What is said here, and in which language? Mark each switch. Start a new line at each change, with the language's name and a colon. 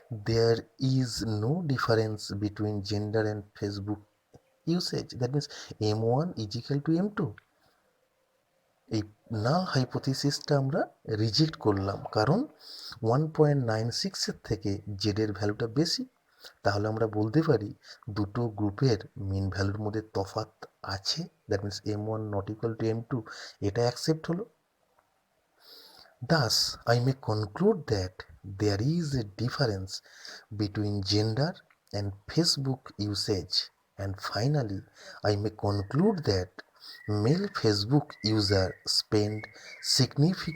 English: There is no difference between gender and Facebook usage. That means M1 is equal to M2.
Bangla: এই নাল হাইপোথিসিসটা আমরা reject করলাম, কারণ 1.96 থেকে জেডের ভ্যালুটা বেশি। তাহলে আমরা বলতে পারি দুটো গ্রুপের মিন ভ্যালুর মধ্যে তফাৎ আছে,
English: that means M1 not equal to M2,
Bangla: এটা অ্যাকসেপ্ট হলো।
English: Thus, I may conclude that there is a difference between gender and Facebook usage. And finally, I may conclude that male Facebook users spend significantly more time on Facebook.